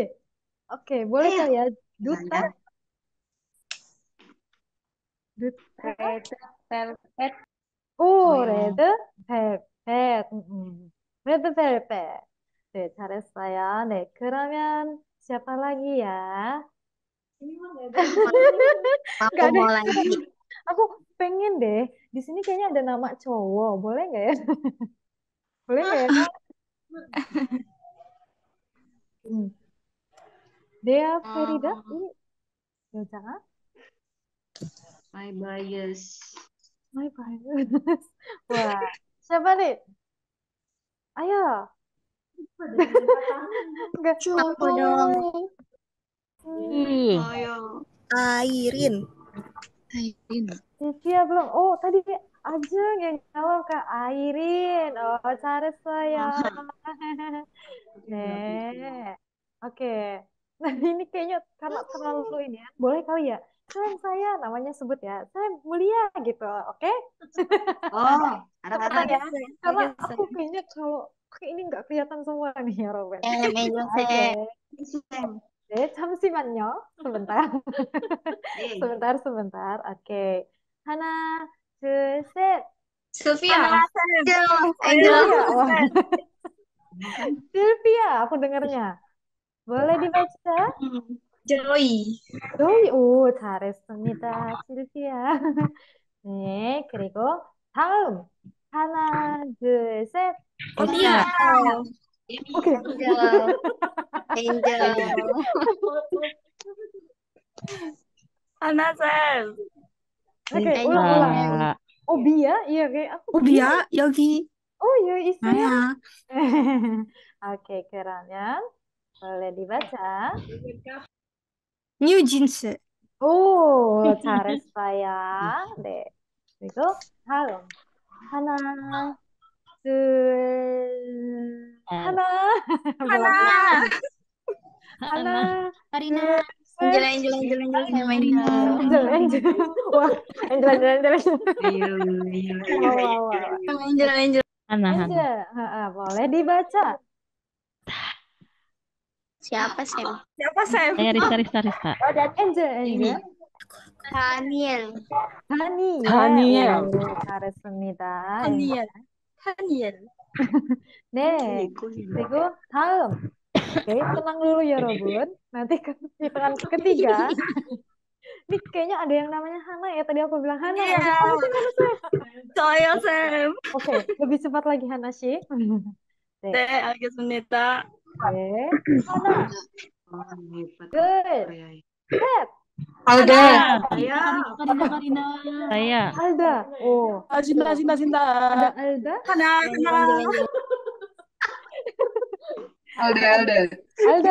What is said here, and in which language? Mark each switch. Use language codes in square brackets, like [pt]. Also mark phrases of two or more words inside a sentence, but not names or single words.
[id] Oke, boleh kali ya? Duta? Duta? Velvet. Red Velvet. Red Velvet. [ko] 네, 잘했어요. 네, 그러면 [id] siapa lagi ya? Nggak Aku ada. mau lagi. Aku pengen deh. Di sini kayaknya ada nama cowok. Boleh nggak ya? Boleh nggak ya, Kak? Hmm. Dea Ferida? Ini 여자가? [en] My bias. My bias. [id] Wah, siapa nih? Ayo. Nggak. Aku dong. Ayo. Airin. Sylvia belum. Oh, tadi Ajeng yang jawab Kak Airin. [ko] Oh, 잘했어요. 네. [id] Oke. Nah, ini kayaknya karena terlalu ini ya. Boleh kali ya? Saya namanya sebut ya. Saya mulia gitu. Oke? Oh, Cepetan ya. Karena aku kayaknya kalau ini nggak kelihatan semua nih ya, Robin. Oke. 잠시만요. sebentar. sebentar. Oke. [ko] 하나, 둘, 셋. [id] Sylvia. Sylvia. Wah. Sylvia, aku dengarnya. boleh dibaca? Joy. Joy. [ko] 잘했습니다. 실비야. 네, 그리고 다음. 하나, 둘, 셋. Olia. 오케이. [id] Angel. Anasel. Oke, ulang. Bia? Iya, kayak aku. [ko] Bia, 여기. [id] Oh, iya, isinya. [ko] 나야. [id] Oke, keren. boleh dibaca. New jeans. [ko] 잘했어요. 네. 그리고 다음. 하나, 둘, 하나. 하나, Karina. 둘, [id] Angel sama ini. Angel. Wah, Angel. Wow. Angel. Hana. Angel, boleh dibaca. Siapa Sam? Rista. Angel. Daniel. [ko] 잘했습니다. Daniel. 네, 그리고 다음. [id] Oke, tenang dulu ya, Robun. Nanti hitungan ketiga. Ini kayaknya ada yang namanya Hana ya. Tadi aku bilang Hana. [ko] 저요 Sam. [id] Oke, lebih cepat lagi Hana sih. [ko] 네, 알겠습니다. [id] Oke, Hana. Good. [ko] Set. [id] Alda. Karina. Saya. Alda. Sinta. Ada Alda. Hana. Alda.